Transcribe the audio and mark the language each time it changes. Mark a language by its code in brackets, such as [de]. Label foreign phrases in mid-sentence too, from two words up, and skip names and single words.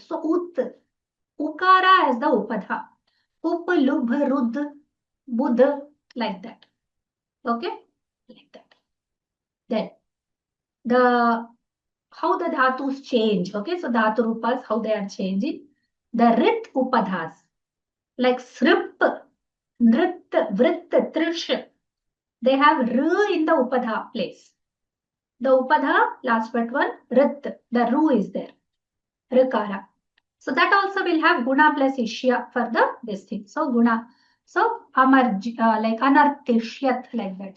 [en] So ut, ukara as the upadha. Up, lubh, rud, budh, like that. Okay. Like that. Then the how the dhatus change. Okay, so dhatu rupas, how they are changing. The rit upadhas, like srip, nrit, vrit, trish, they have r in the upadha place. The upadha, last but one, rit, the ru is there, rikara. So that also will have guna plus ishya for the this thing. So guna. So amar, like anartishyat, like that.